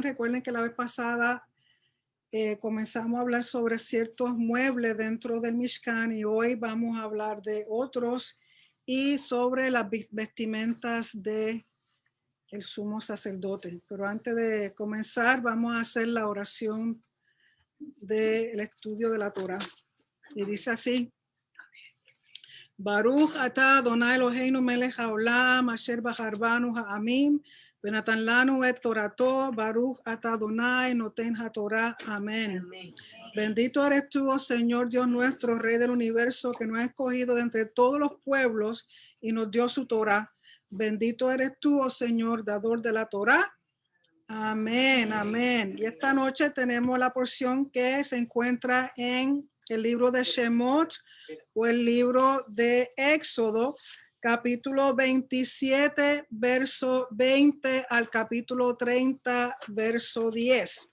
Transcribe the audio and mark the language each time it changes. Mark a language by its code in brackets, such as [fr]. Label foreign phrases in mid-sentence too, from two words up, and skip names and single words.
[es] Recuerden que la vez pasada comenzamos a hablar sobre ciertos muebles dentro del Mishkan y hoy vamos a hablar de otros y sobre las vestimentas de el sumo sacerdote. Pero antes de comenzar vamos a hacer la oración del estudio de la Torah. Y dice así: [he] ברוך אתה אדני אלהינו מלך העולם אשר בחר בנו העמים ונתן לנו את תורתו, ברוך אתה אדני נותן התורה. [es] Amén. Bendito eres tú, oh Señor Dios nuestro, Rey del universo, que nos ha escogido de entre todos los pueblos y nos dio su Torah. Bendito eres tú, oh Señor, dador de la Torah. Amén, amén. Y esta noche tenemos la porción que se encuentra en el libro de Shemot o el libro de Éxodo, capítulo 27, verso 20 al capítulo 30, verso 10.